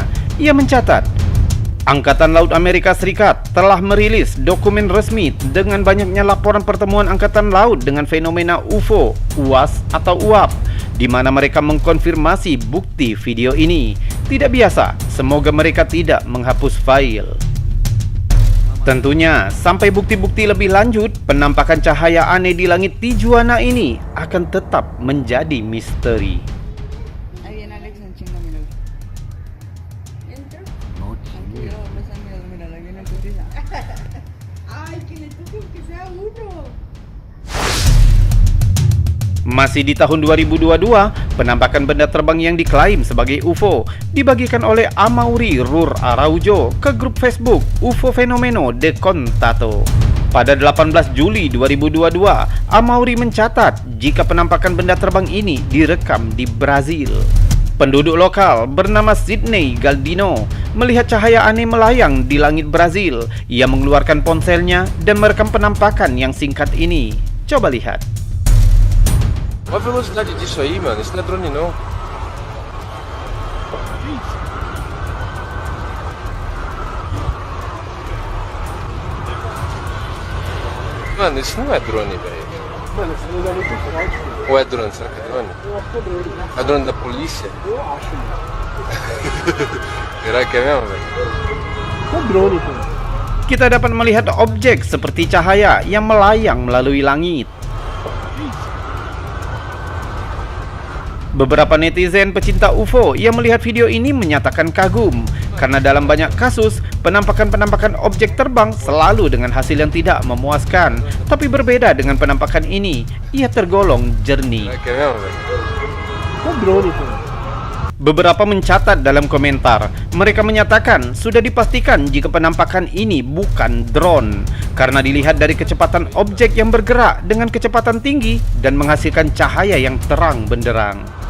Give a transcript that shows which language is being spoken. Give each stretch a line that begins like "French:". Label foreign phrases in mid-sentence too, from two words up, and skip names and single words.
Indonesian: Ia mencatat, Angkatan Laut Amerika Serikat telah merilis dokumen resmi dengan banyaknya laporan pertemuan Angkatan Laut dengan fenomena UFO, UAS atau UAP, di mana mereka mengkonfirmasi bukti video ini tidak biasa. Semoga mereka tidak menghapus file. Tentunya, sampai bukti-bukti lebih lanjut, penampakan cahaya aneh di langit Tijuana ini akan tetap menjadi misteri.
Spanish: Ahí viene Alex en chinga, míralo. ¿Entra? No, Aquí lo vas a mirar, míralo, ahí viene tu tía. Ay, que le toque aunque sea uno.
Indonesian: Masih di tahun 2022, penampakan benda terbang yang diklaim sebagai UFO dibagikan oleh Amaury Rur Araujo ke grup Facebook UFO Fenomeno de Contato. Pada 18 Juli 2022, Amaury mencatat jika penampakan benda terbang ini direkam di Brazil. Penduduk lokal bernama Sidney Galdino melihat cahaya aneh melayang di langit Brazil. Ia mengeluarkan ponselnya dan merekam penampakan yang singkat ini. Coba lihat.
Portuguese: Qual a velocidade disso aí, mano? Isso não é drone, não. Mano, isso não é drone, velho. Mano, esse lugar é muito forte, filho. Ou é drone? Será que é drone? Eu acho que é drone. É drone da polícia? Eu acho, mano. Será que é mesmo, velho? É drone, pô.
Indonesian: kita dapat melihat objek seperti cahaya yang melayang melalui langit. Beberapa netizen pecinta UFO yang melihat video ini menyatakan kagum karena dalam banyak kasus penampakan-penampakan objek terbang selalu dengan hasil yang tidak memuaskan. Tapi berbeda dengan penampakan ini, ia tergolong jernih.
Spanish: Que veamos,
Indonesian: Kok drone itu? Beberapa mencatat dalam komentar, mereka menyatakan sudah dipastikan jika penampakan ini bukan drone karena dilihat dari kecepatan objek yang bergerak dengan kecepatan tinggi dan menghasilkan cahaya yang terang benderang.